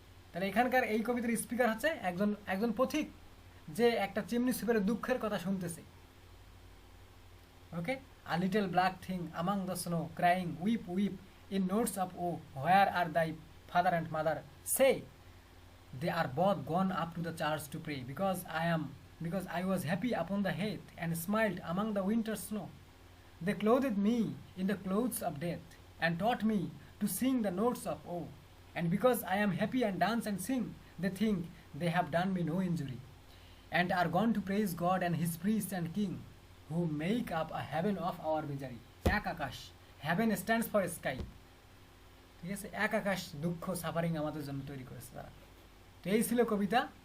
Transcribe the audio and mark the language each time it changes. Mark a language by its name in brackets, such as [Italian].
[Bangla] তাহলে এখানকার এই কবিতার স্পিকার হচ্ছে একজন পথিক, যে একটা চিমনি সুইপারের দুঃখের কথা শুনতেছে। [English] Okay, a little black thing among the snow crying weep weep in notes of oh, where are thy father and mother? Say, they are both gone up to the church to pray, because I was happy upon the heath and smiled among the winter snow. They clothed me in the clothes of death and taught me to sing the notes of oh. And because I am happy and dance and sing, they think they have done me no injury, and are gone to praise God and his priest and king, who make up a heaven of our misery. Ek akash, heaven stands for sky. [Bangla] ঠিক আছে, এক আকাশ দুঃখ suffering আমাদের জন্য তৈরি করেছে তারা। তো এই ছিল কবিতা।